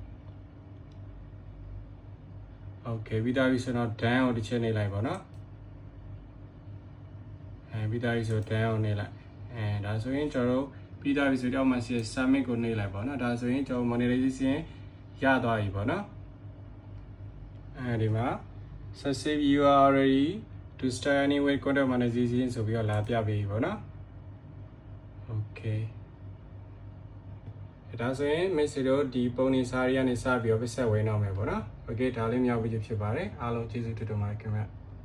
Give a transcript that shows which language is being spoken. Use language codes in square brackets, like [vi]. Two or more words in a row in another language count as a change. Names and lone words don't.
[my] okay ပြီးတော့ပြီဆိုတော့ done ကိုတစ်ချက်နှိပ်လိုက်ပေါ့နော်ပြီးသားပြီဆိုတန်းအောင်နေ လိုက်ဒါဆိုရင်ကျွန်တော်တို့ပြီးသားပြီဆိုတော့မှ submit ကိုနှိပ်လိုက်ပါတော့ဒါဆိုရင်ကျွန်တော် monetization ရသွားပြီပေါ့နော်ဒီမှာ [en] success you are ready to start anyway content monetization [my] ဆိုပြီးတော့လာပြပေးပြီပေါ့နော် okay ဒါဆိုရင် message တို့ဒီပုံနေစာရီကနေစပြီးတော့ပြဆက်ဝင်တော့မယ်ပေါ့နော် okay ဒါလေးမြောက်ပြီးဖြစ်ပါတယ်အားလုံးကျေးဇူးတင်ပါတယ်ခင်ဗျ